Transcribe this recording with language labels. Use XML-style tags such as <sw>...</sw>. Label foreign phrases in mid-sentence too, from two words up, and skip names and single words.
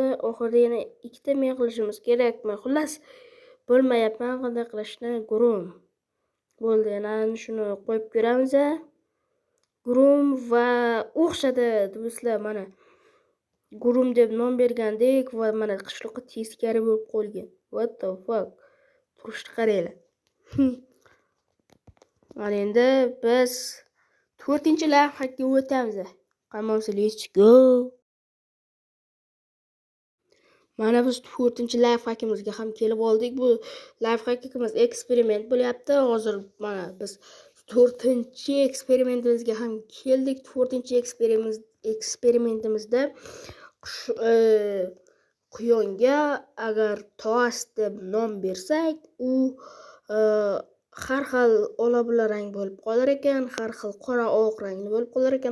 <uz>Oxirida yana ikkita men qilishimiz kerakmi? Xullas, bilmayapman qanday qilishni. Groom. Bo'ldi, yana shuni qo'yib ko'ramiz. Groom va o'xshadi do'stlar, mana groom deb nom bergandik va mana qishloqqa teskari bo'lib qolgan.</uz> <en>What the fuck?</en> <uz>Turishni qaranglar. Mana endi biz 4-chi lifehackga o'tamiz.</uz> <en>Come on, let's go.</en> <uz>Mana biz 4-chi lifehackimizga ham kelib oldik. Bu lifehackimiz eksperiment bo'lyapti. Hozir mana biz 4-chi eksperimentimizga ham keldik. 4-chi eksperimentimizda quyonga agar toast deb nom bersak, u har xil ola-bula rang bo'lib qolar ekan, har xil qora oq rangli bo'lib qolar ekan.</uz>